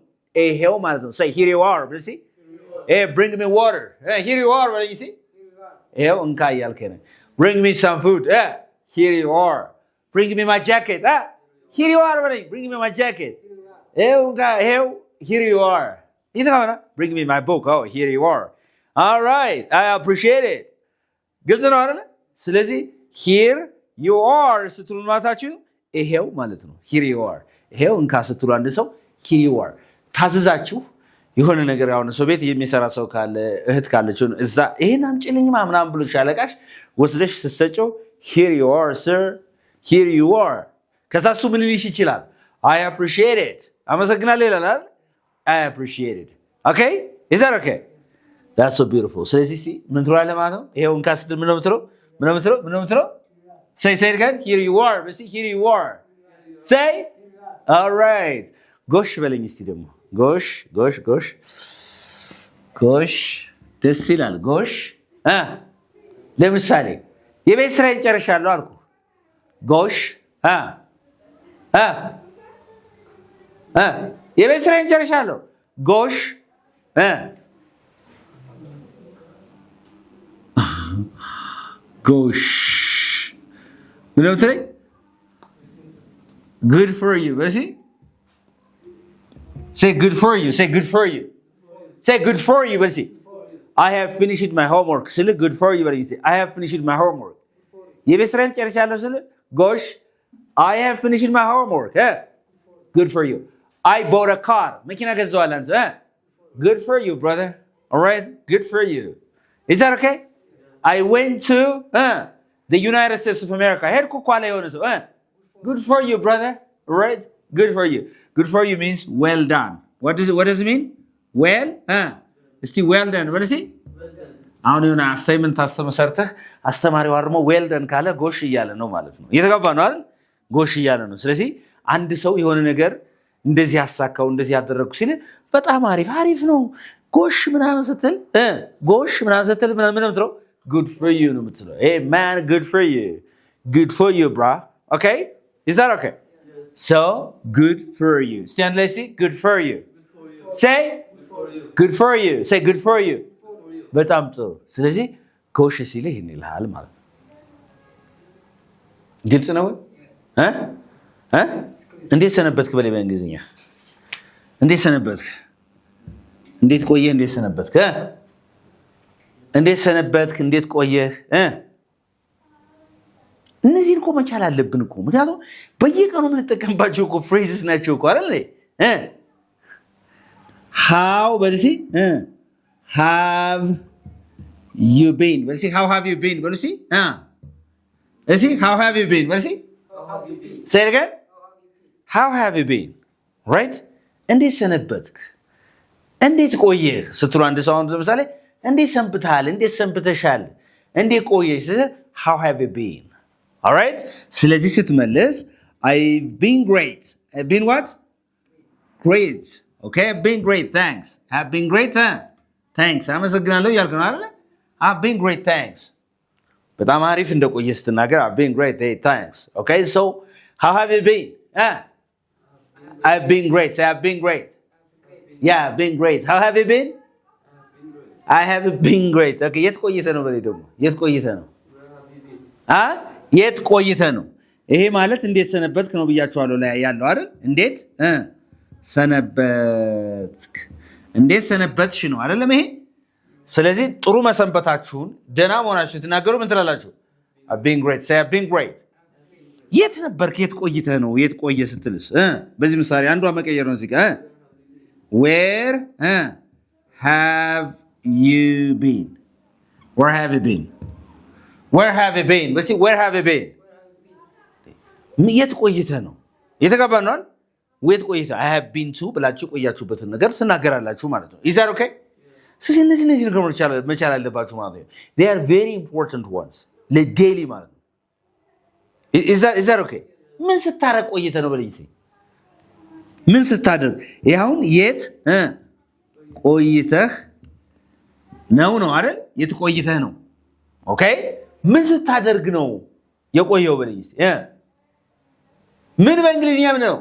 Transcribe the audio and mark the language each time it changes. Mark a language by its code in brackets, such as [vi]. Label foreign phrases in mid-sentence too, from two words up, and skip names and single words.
[am] ይሄው ማለት ነው። [en] say here you are ብለህ bring me water. Here you are [am] ብለህ ይሄው እንካ እያልከኝ ነው። [en] bring me some food. Here you are. bring me my jacket. here you are ብለህ bring me my jacket. [am] ይሄው እንካ ይሄው [en] here you are. ይተካና bring me my book. oh here you are. all right I appreciate it. [am] ግልጽ ነው አይደል? ስለዚህ [en] here you are [am] ስትሉ ማታችሁ ይሄው ማለት ነው። [en] here you are [am] ይሄው እንካ ስትሉ አንድ ሰው [en] here you are [am] ታዘዛችሁ የሆነ ነገር ያው ሰው ቤት የሚሰራ ሰው ካለ እህት ካለች እዛ ይሄን አምጪልኝ ምናምን ብሎ ሻለቃሽ ወስደሽ ስትሰጪው [en] here you are sir here you are [am] ከዛ እሱ ምን ሊልሽ ይችላል? [en] I appreciate it [am] አመሰግናለሁ ይላል አይደል? [en] I appreciate it okay is that okay? that's so beautiful [am] ስለዚህ ምን ትላለህ ማለት ነው? ይሄው እንካ ስትል ምን ነው የምትለው? [en] say it again here you are here you are say all right [am] ጎሽ በለኝ እስቲ ደግሞ ጎሽ ደስ ይላል ጎሽ ለምሳሌ የቤት ስራዬን ጨርሻለሁ አልኩ ጎሽ የቤት ስራዬን ጨርሻለሁ ጎሽ ጎሽ ምን ነው ትለኝ [en] good for you በሲ say good for you say good for you say good for you በሲ I have finished my homework ስለ good for you በሲ I have finished my homework [am] የቤት ስራዬን ጨርሻለሁ ስለ ጎሽ [en] I have finished my homework good for you I bought a car [am] መኪና ገዛዋል አንተ [en] good for you brother all right good for you is that okay I went to the United States of America [am] ሄድኩ እኮ አለ የሆነ ሰው [en] good for you brother all right good for you good for you means well done what does it mean well እስቲ well done what is it [am] አሁን የሆነ አሳይመንት አስተመሰርተህ አስተማሪው አርሞ [en] well done [am] ካለ ጎሽ እያለ ነው ማለት ነው እየተጋባ ነው አይደል ጎሽ እያለ ነው ስለዚህ አንድ ሰው የሆነ ነገር እንደዚህ ያሳካው እንደዚህ ያደረኩ ሲል በጣም አሪፍ ነው ጎሽ ምናምን ስትል ምናምን ነው [en] good for you [am] ነው የምትለው [en] hey man good for you bro okay is that okay so good for you stand let's see good for you say good for you say good for you [am] በጣም ጥሩ ስለዚህ ጎሽ ሲል ይሄን ይልሃል ማለት ነው ግልጽ ነው እንዴት ሰነበትክ በሌላ እንግሊዝኛ እንዴት ሰነበትክ እንዴት ቆየህ እንዴት ቆየህ እነዚህን እኮ መቻል አለብን እኮ ምክንያቱም በየቀኑ የምንጠቀምባቸው እኮ ፍሬዝስ ናቸው እኮ አይደል how በልሲ [en] have you been [am] በልሲ [en] how have you [am] been በልሲ እሺ [en] how have you been [am] በልሲ [en] say it again how have you been right [am] እንዴት ሰነበትክ እንዴት ቆየህ ስትሉ አንድ ሰው አሁን ለምሳሌ እንዴት ሰንብተሃል እንዴት ሰንብተሻል እንዴት ቆየሽ [en] how have you been all right [am] ስለዚህ ስትመልስ [en] I've been great I've been what great okay I've been great thanks I've been great thanks [am] አመሰግናለሁ ያልክ ነው አይደል [en] I've been great thanks [am] በጣም አሪፍ እንደቆየ ስትናገር [en] I've been great hey thanks okay so how have you been I've been great say I've been great yeah I've been great how have you been I have been great okay [am] የት ቆይተህ ነው በሌ ደግሞ የት ቆይተህ ነው ይሄ ማለት እንዴት ሰነበትክ ነው ብያችኋለሁ ላይ ያለው አይደል እንዴት ሰነበትሽ ነው አይደለም ይሄ ስለዚህ ጥሩ መሰንበታችሁን ደና መሆናችሁን ትናገሩ ምን ትላላችሁ [en] I've been great say I've been great [am] የት ነበርክ የት ቆይተህ ነው የት ቆየ ስትልስ በዚህ ምሳሌ አንዷ መቀየር ነው እዚህ ጋር [en] where have you been where have you been where have you been [am] የት ቆይተህ ነው የተጋባ ነው የት ቆይተህ [en] I have been to [am] ብላችሁ ቆያችሁበትን ነገር ትናገራላችሁ ማለት ነው [en] is that okay [am] ስለዚህ እነዚህ ነገሮች መቻል አለባችሁ ማለት ነው [en] they are very important ones [am] ለዴሊ ማለት ነው [en] is that okay [am] ምን ስታረቅ ቆይተህ ነው በለኝ ምን ስታደርግ ይሄውን የት ቆይተህ ነው አይደል የት ቆይተህ ነው ኦኬ ምን ስታደርግ ነው የቆየው በለኝ ምን በእንግሊዝኛ ምን ነው?